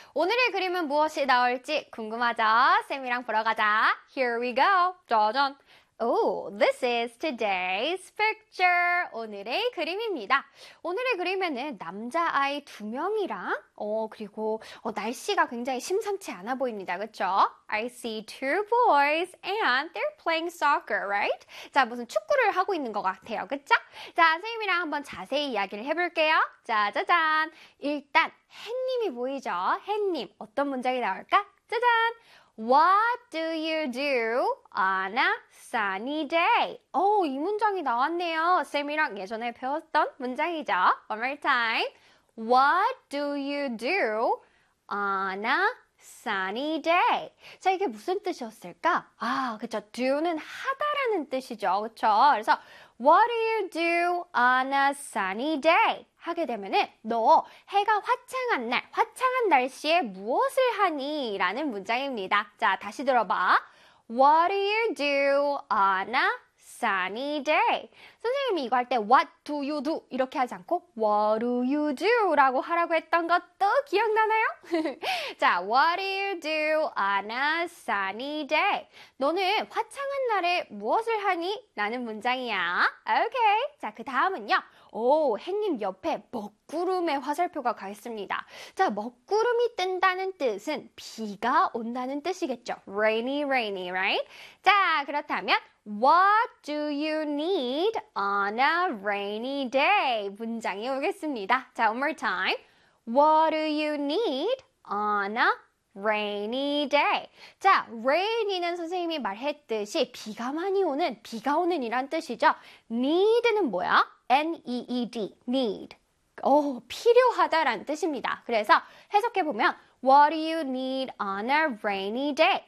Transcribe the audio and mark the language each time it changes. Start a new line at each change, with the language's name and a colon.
Korean: 오늘의 그림은 무엇이 나올지 궁금하죠? 쌤이랑 보러 가자.
English: Here we go.
Korean: 짜잔.
English: Oh, this is today's picture.
Korean: 오늘의 그림입니다. 오늘의 그림에는 남자아이 두 명이랑 그리고 날씨가 굉장히 심상치 않아 보입니다. 그쵸?
English: I see two boys and they're playing soccer, right?
Korean: 자, 무슨 축구를 하고 있는 것 같아요. 그쵸? 자, 선생님이랑 한번 자세히 이야기를 해볼게요. 짜자잔. 일단 햇님이 보이죠? 햇님, 어떤 문장이 나올까? 짜잔.
English: What do you do on a sunny day?
Korean: 오, 이 문장이 나왔네요. 쌤이랑 예전에 배웠던 문장이죠.
English: One more time. What do you do on a sunny day?
Korean: 자, 이게 무슨 뜻이었을까? 아, 그쵸. do는 하다라는 뜻이죠. 그쵸? 그래서
English: What do you do on a sunny day?
Korean: 하게 되면은 너 해가 화창한 날, 화창한 날씨에 무엇을 하니? 라는 문장입니다. 자, 다시 들어봐.
English: What do you do on a sunny day?
Korean: 선생님이 이거 할 때
English: What do you do?
Korean: 이렇게 하지 않고
English: What do you do?
Korean: 라고 하라고 했던 것도 기억나나요?
English: 자, What do you do on a sunny day?
Korean: 너는 화창한 날에 무엇을 하니? 라는 문장이야. 오케이. 자, 그 다음은요. 오, 햇님 옆에 먹구름의 화살표가 가 있습니다. 자, 먹구름이 뜬다는 뜻은 비가 온다는 뜻이겠죠.
English: Rainy, rainy, right? 자,
Korean: 그렇다면
English: What do you need on a rainy day?
Korean: 문장이 오겠습니다. 자,
English: one more time. What do you need on a rainy day.
Korean: 자, rainy는 선생님이 말했듯이 비가 많이 오는, 비가 오는 이란 뜻이죠. need는 뭐야? need, need. 오, 필요하다란 뜻입니다. 그래서 해석해보면
English: What do you need on a rainy day?